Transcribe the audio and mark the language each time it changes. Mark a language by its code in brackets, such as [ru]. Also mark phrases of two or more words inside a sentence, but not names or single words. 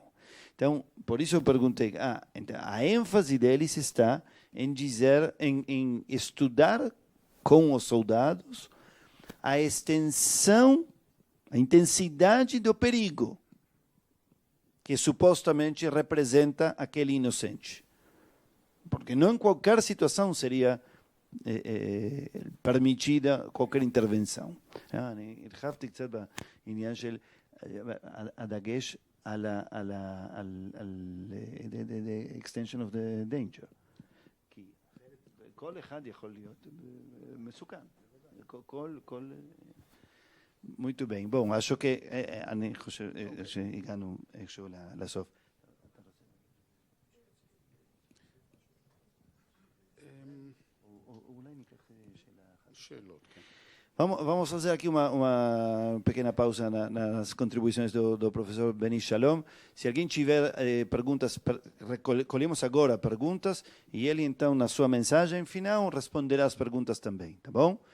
[pt] Então, por isso eu perguntei, então a ênfase deles está em dizer, em estudar com os soldados a extensão, a intensidade do perigo que supostamente representa aquele inocente. Porque não em qualquer situação seria permitida qualquer intervenção. [he] הרחבתי קצת בעניין של הדגש על [en] extension of the danger. [he] כי כל אחד יכול להיות מסוכן. [pt] Muito bem. Bom, acho que [he] אני חושב שהגענו איכשהו לסוף. [pt] Vamos fazer aqui uma pequena pausa nas contribuições do professor Beni Shalom. Se alguém tiver perguntas, recolhemos agora perguntas e ele então na sua mensagem final responderá as perguntas também, tá bom?